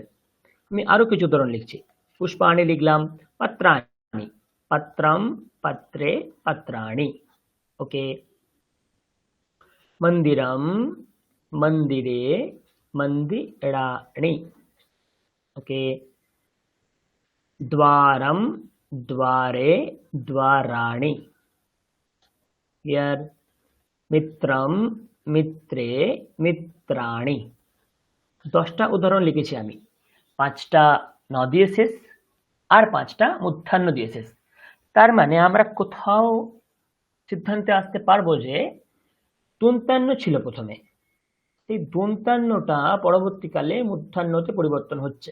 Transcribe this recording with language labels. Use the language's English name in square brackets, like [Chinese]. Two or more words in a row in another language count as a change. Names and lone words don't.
[Bangla] আমি আরো কিছু উদাহরণ লিখছি। পুষ্পাণি লিখলাম, [Sanskrit] পত্রাণি পত্রম পত্রে পত্রাণি। ওকে, মন্দিরম মন্দিরে মন্দিরাণি। ওকে, द्वारम द्वारे द्वाराणि। क्लियर? मित्रम मित्रे मित्राणि। [Bangla] 10টা উদাহরণ লিখেছি আমি, 5টা ন দিয়ে শেষ আর 5টা মূর্ধন্য দিয়ে শেষ। তার মানে আমরা কোথাও সিদ্ধান্তে আসতে পারবো যে দন্তান্ন ছিল প্রথমে, এই দন্তান্নটা পরবর্তীকালে মূর্ধন্যতে পরিবর্তন হচ্ছে।